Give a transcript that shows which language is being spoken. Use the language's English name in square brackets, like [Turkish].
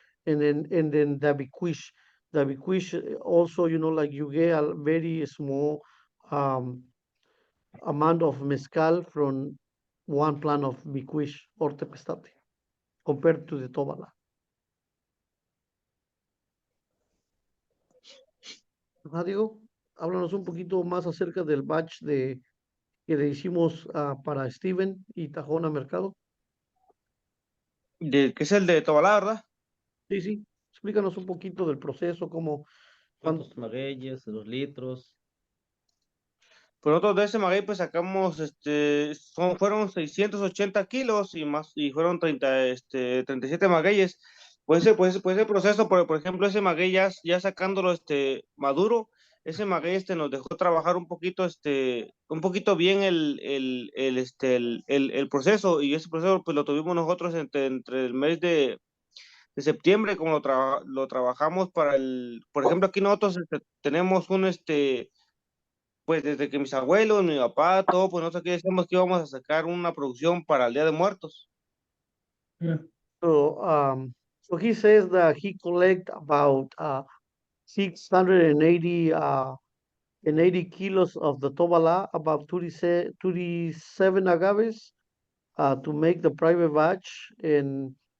[English] And then the biquish also, like you get a very small um, amount of mezcal from one plant of biquish or tepestate compared to the tobala. [Spanish] Diego, háblanos un poquito más acerca del batch que le hicimos para Steven y Tajona Mercado. Que es el de Tobalá, ¿verdad? Sí, sí. Explícanos un poquito del proceso, cómo, ¿Cuántos magueyes, los litros? Pues nosotros de ese maguey pues sacamos, fueron 680 kilos y más, y fueron 37 magueyes. Pues ese proceso, por ejemplo, ese maguey ya sacándolo, maduro, ese maguey, nos dejó trabajar un poquito bien el proceso, y ese proceso pues lo tuvimos nosotros entre el mes de septiembre, como lo trabajamos por ejemplo, aquí nosotros tenemos pues desde que mis abuelos, mi papá, todo, pues nosotros aquí decíamos que íbamos a sacar una producción para el Día de Muertos. [English] So he says that he collect about 680 and 80 kilos of the tobala, about 37 agaves, to make the private batch, and